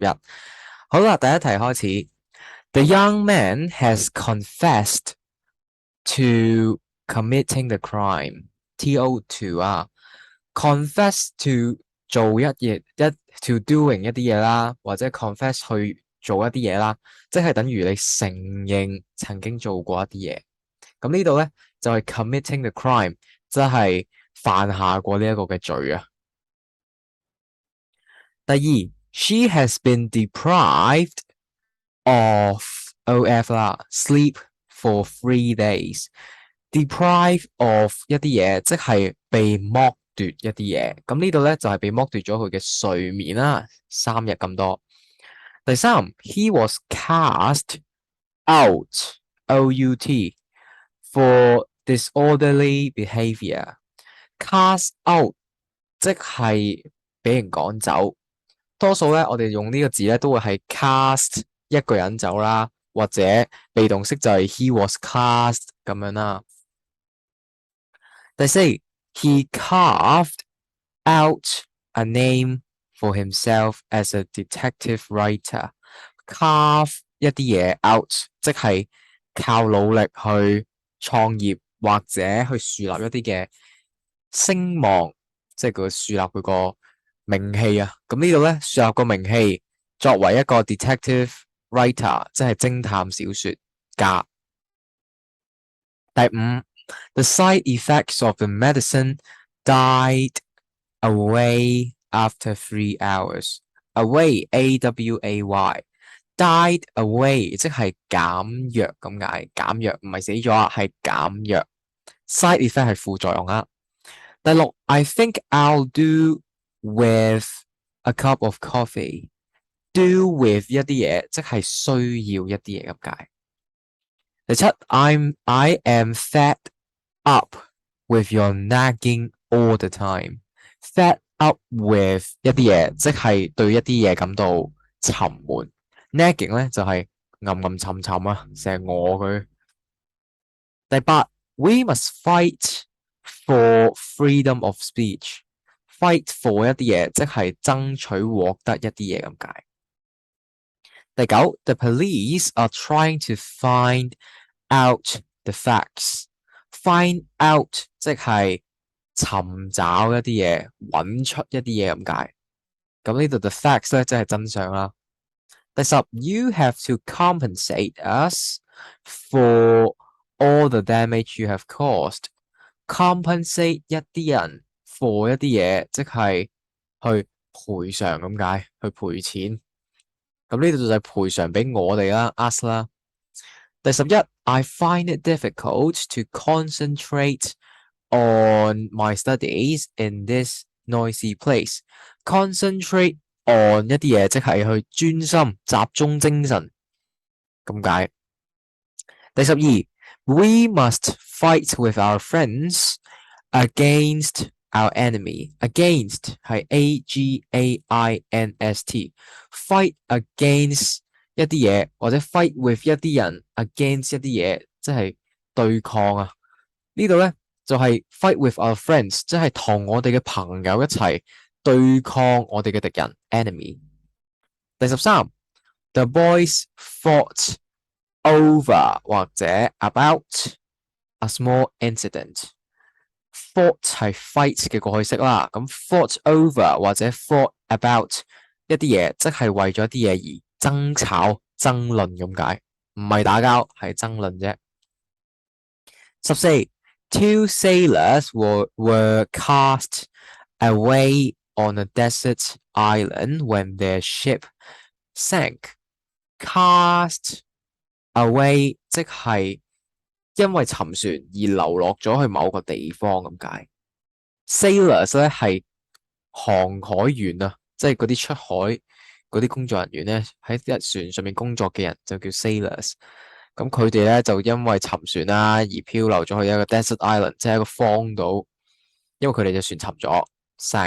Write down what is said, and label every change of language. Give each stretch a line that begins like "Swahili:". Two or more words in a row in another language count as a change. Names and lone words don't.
Cantonese: 好啦，第一題開始。
English: The young man has confessed to committing the crime.
Cantonese: To 啊，
English: confess to
Cantonese: 做一嘢一
English: to doing
Cantonese: 一啲嘢啦，或者 confess 去做一啲嘢啦，即係等於你承認曾經做過一啲嘢。咁呢度咧就係
English: committing the crime，
Cantonese: 即係犯下過呢一個嘅罪啊。
English: 第二 ，she has been deprived of of 啦，sleep for 3 days。deprive of
Cantonese: 一啲嘢，即係被剝奪一啲嘢。咁呢度咧就係被剝奪咗佢嘅睡眠啦，3日咁多。
English: 第三 ，he was cast out for disorderly behaviour。cast out
Cantonese: 即係俾人趕走。多數咧，我哋用呢個字咧都會係 cast 一個人走啦，或者被動式就係
English: he was cast
Cantonese: 咁樣啦。第四 ，
English: he carved out a name for himself as a detective writer。
Cantonese: carve 一啲嘢 out，即係靠努力去創業或者去樹立一啲嘅聲望，即係佢樹立佢個名氣啊。咁呢度咧樹立個名氣，作為一個
English: detective writer，
Cantonese: 即係偵探小說家。
English: 第五 ，the side effects of the medicine died away after 3 hours。away A-W-A-Y died away
Cantonese: 即係減弱咁解，減弱唔係死咗啊，係減弱。
English: side effect
Cantonese: 係副作用啊。
English: 第六 ，I think I'll do with a cup of coffee。do with
Cantonese: 一啲嘢，即係需要一啲嘢咁解。
English: 第七 ，I am fed up with your nagging all the time。 fed up with
Cantonese: 一啲嘢，即係對一啲嘢感到沉悶。nagging 咧就係暗沉沉啊，成日餓佢。
English: 第八 ，we must fight for freedom of speech。fight for
Cantonese: 一啲嘢，即係爭取獲得一啲嘢咁解。
English: 第九 ，the police are trying to find out the facts。find out
Cantonese: 即係尋找一啲嘢，揾出一啲嘢咁解。咁呢度
English: the facts
Cantonese: 咧，即係真相啦。第十
English: ，you have to compensate us for all the damage you have caused。compensate
Cantonese: 一啲人
English: for
Cantonese: 一啲嘢，即係去賠償咁解，去賠錢。咁呢度就係賠償俾我哋啦，us 啦。
English: 第十一 ，I find it difficult to concentrate on my studies in this noisy place。concentrate on
Cantonese: 一啲嘢，即係去專心、集中精神咁解。
English: 第十二 ，we must fight with our friends against our enemy。against 係 against，fight against
Cantonese: 一啲嘢，或者
English: fight with
Cantonese: 一啲人
English: against
Cantonese: 一啲嘢，即係對抗啊。呢度咧就係
English: fight with our friends，
Cantonese: 即係同我哋嘅朋友一齊對抗我哋嘅敵人 enemy。第十三 ，
English: the boys fought over
Cantonese: 或者
English: about a small incident。
Cantonese: fought 係 fight 嘅過去式啦，咁
English: fought over
Cantonese: 或者
English: fought about
Cantonese: 一啲嘢，即係為咗啲嘢而爭吵、爭論咁解，唔係打交，係爭論啫。十四 ，
English: two sailors were cast away on a desert island when their ship sank。 cast away
Cantonese: 即係因為沉船而流落咗去某個地方咁解。sailors 咧係航海員啊，即係嗰啲出海嗰啲工作人員咧，喺一船上面工作嘅人就叫 sailors。咁佢哋咧就因為沉船啦而漂流咗去一個
English: desert island，
Cantonese: 即係一個荒島，因為佢哋隻船沉咗 sank。